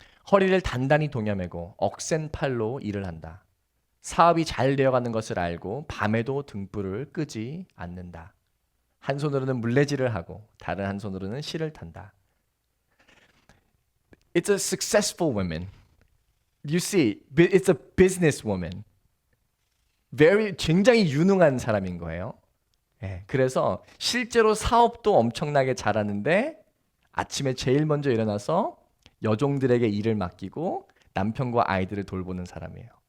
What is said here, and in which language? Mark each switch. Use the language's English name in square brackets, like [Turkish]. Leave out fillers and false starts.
[Korean] 허리를 단단히 동여매고 억센 팔로 일을 한다. 사업이 잘 되어가는 것을 알고 밤에도 등불을 끄지 않는다. 한 손으로는 물레질을 하고 다른 한 손으로는 실을 탄다. [English] It's a successful woman. You see, it's a businesswoman. [Korean] 굉장히 유능한 사람인 거예요. 예, 그래서 실제로 사업도 엄청나게 잘하는데 아침에 제일 먼저 일어나서 여종들에게 일을 맡기고 남편과 아이들을 돌보는 사람이에요.